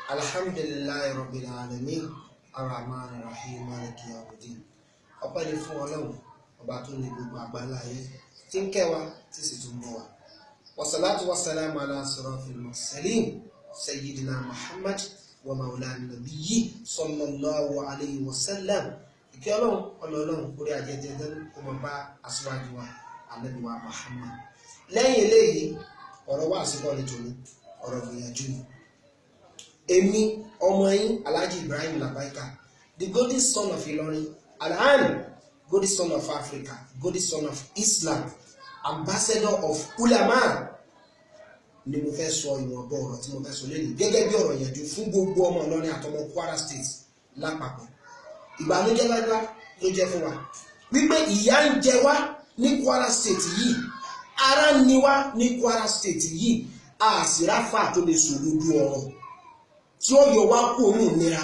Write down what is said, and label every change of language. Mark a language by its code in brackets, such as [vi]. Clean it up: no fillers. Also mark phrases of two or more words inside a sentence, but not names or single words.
[ar] الحمد لله رب العالمين الرحمن الرحيم مالك يوم الدين. [yo] Ọpẹ́ ni fún Ọlọ́run ọba tó ní gbogbo àgbáńlá ayé tí ń kẹ́ wa tí sì tún bọ̀ wá. [ar] والصلاة والسلام على أشرف المرسلين سيدنا محمد ومولانا نبي صلى الله عليه وسلم. [yo] Ìkẹ́ Ọlọ́run orí ajẹ́jẹ́ kó máa bá aṣíwájú wa Ànábì wa Muhammad. Lẹ́yìn eléyìí ọ̀rọ̀ wá àsìkò ní tòní ọ̀rọ̀ gbìyànjú ni. Èmi ọmọ yín Alhaji Ibrahim Labaika, [en] the golden son of Ilorin, Alhan, golden son of Africa, golden son of Islam, ambassador of Ulama, [yo] ni mo fẹ́ sọ ìwọ̀nba ọ̀rọ̀ tí mo fẹ́ sọ lẹ́yìn gẹ́gẹ́ bí ọ̀rọ̀ yẹn ju fún gbogbo ọmọ Ìlọrin àtọmọ Kwara State lápapọ̀. Ìbànújẹ́ lágbá ló jẹ́ fún wa wípé ìyà ń jẹ wá ní Kwara State yìí, ara ń ni wá ní Kwara State yìí, àṣìráfà tó lè sòdodo ọ̀rọ̀ tí ó yọ wá kú òun ìnira.